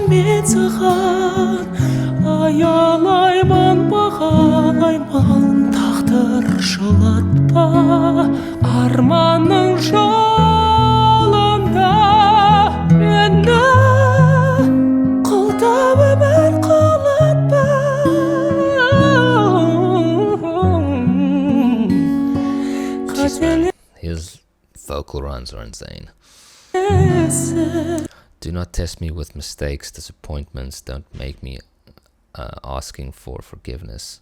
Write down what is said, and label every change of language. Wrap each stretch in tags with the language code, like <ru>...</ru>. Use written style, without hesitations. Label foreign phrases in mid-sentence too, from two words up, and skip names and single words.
<kk>мен саған, аялаймын бағалаймын, тағдыр жылатпа арманның жолында мені қолда өмір қалатпа.</kk> <en>His vocal runs are insane. Do not test me with mistakes, disappointments. Don't make me asking for forgiveness.</en>